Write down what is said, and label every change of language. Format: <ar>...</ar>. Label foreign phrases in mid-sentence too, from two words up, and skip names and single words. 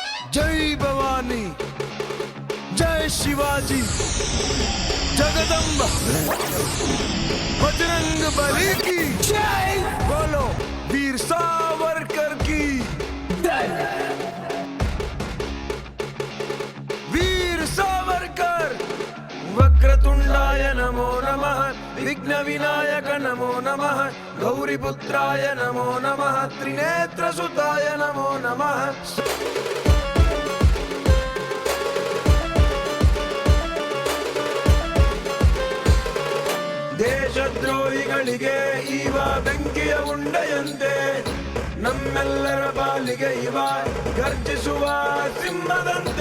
<hi>जय भवानी, जय शिवाजी, जगदम्बा, बजरंग बली की जय। बोलो वीर सावरकर की जय। वीर सावरकर।</hi> <sa>वक्रतुंडाय नमो नमः, विघ्न विनायक नमो नमः, गौरीपुत्राय नमो नमः, त्रिनेत्रसुताय नमो नमः।</sa> <kn>ದೇಶದ್ರೋಹಿಗಳಿಗೆ ಇವ ಬೆಂಕಿಯ ಉಂಡೆಯಂತೆ, ನಮ್ಮೆಲ್ಲರ ಪಾಲಿಗೆ ಇವ ಗರ್ಜಿಸುವ ಸಿಂಹದಂತೆ.</kn>